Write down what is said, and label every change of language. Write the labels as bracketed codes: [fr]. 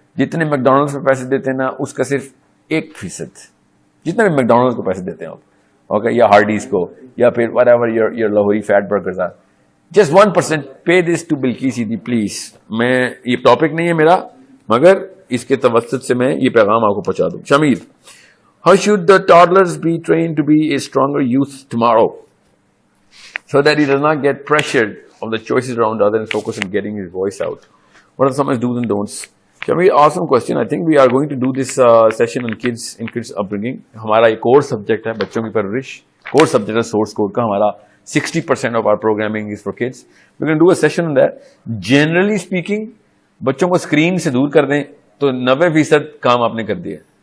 [ur] جتنے make Donald's پہ پیسے دیتے ہیں نا, اس کا صرف 1%, جتنے بھی میک ڈونلڈس کو پیسے دیتے ہیں آپ, اوکے, یا ہارڈیز کو, یا پھر [en] whatever your Lahori fat burgers are, just 1% pay this to [ur] Bilqis Edhi please. میں یہ ٹاپک نہیں ہے میرا, مگر اس کے توسط سے میں یہ پیغام آپ کو پہنچا دوں. [en] Shamir, how should the toddlers be trained to be a stronger youth tomorrow so that he does not get pressured of the choices around others and focus on getting his voice out? What are some do's and don'ts? Shamir, awesome question. I think we are going to do this session on kids in kids upbringing. [ur] ہمارا ایک اور subject ہے بچوں کی پرورش, کور subject ہے source code کا. ہمارا [en] 60% of our programming is for kids. We're going to do a session on that. Generally speaking, [ur] بچوں کو اسکرین سے دور کر دیں تو 90% کام آپ نے کر دیا.